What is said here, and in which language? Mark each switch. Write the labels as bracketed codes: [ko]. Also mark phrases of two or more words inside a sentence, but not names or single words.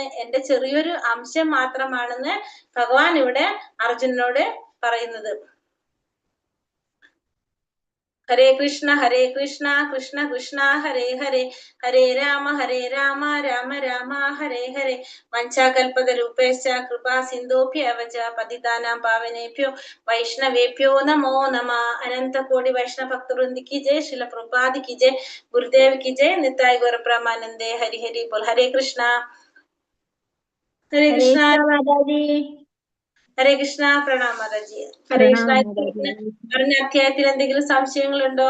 [ml] എന്റെ ചെറിയൊരു അംശം മാത്രമാണെന്ന് ഭഗവാൻ ഇവിടെ അർജുനനോട് പറയുന്നത്. [sa] ഹരേ കൃഷ്ണ കൃഷ്ണ കൃഷ്ണ ഹരേ ഹരേ, ഹരേ രാമ രാമ രാമ ഹരേ ഹരേ. വഞ്ചാകൽപതരൂപേശ്ച കൃപാ സിന്ധോഭ്യവച പതിതാനാം പാവനേഭ്യോ വൈഷ്ണവേഭ്യോ നമോ നമ. [hi] अनंत कोटि वैष्णव भक्तवृंद की जय, श्रील प्रभुपाद की जय, गुरुदेव की जय, निताई गौर प्रेमानंदे. [sa] ഹരി ഹരി ബോൽ. ഹരേ കൃഷ്ണ [ml] മാതാജി. [sa] ഹരേ കൃഷ്ണ. പ്രണാം മാതാജി. ഹരേ കൃഷ്ണ. [ml] പറഞ്ഞ അധ്യായത്തിൽ എന്തെങ്കിലും സംശയങ്ങളുണ്ടോ?